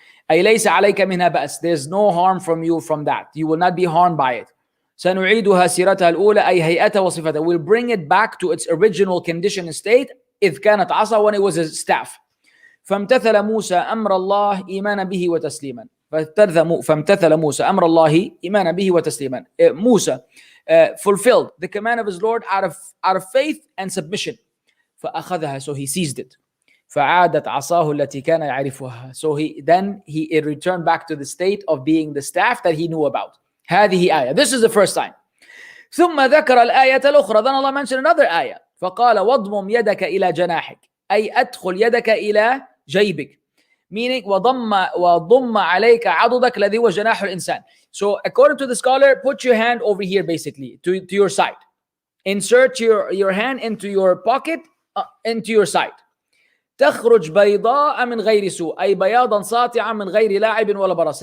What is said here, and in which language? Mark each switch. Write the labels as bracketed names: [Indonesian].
[Arabic] أي ليس عليك منها بأس, [English] there's no harm from you from that. You will not be harmed by it. [Arabic] سنعيدها سيرتها الأولى أي هيئتها وصفتها. [English] We'll bring it back to its original condition and state. [Arabic] إذ كانت عصا, [English] when it was a staff. [Arabic] فامتثل موسى أمر الله إيمانا به وتسليما. فامتثل موسى أمر الله إيمانا به وتسليما. [English] Musa fulfilled the command of his Lord out of faith and submission. [Arabic] فأخذها, [English] so he seized it. [Arabic] فعادت عصاه التي كان يعرفها. [English] So it returned back to the state of being the staff that he knew about. [Arabic] هذه آية. [English] This is the first time. [Arabic] ثم ذكر الآية الأخرى. [English] Then Allah mentioned another آية. [Arabic] فقال واضمم يدك إلى جناحك أي أدخل يدك إلى جيبك. [English] Meaning [Arabic] وضم عليك عضدك الذي هو جناح الإنسان. [English] So according to the scholar, put your hand over here basically to your side. Insert your hand into your pocket, into your side. [Arabic] تخرج بيضاء من غير سوء أي بياضا ساطعا من غير لاعب ولا برص.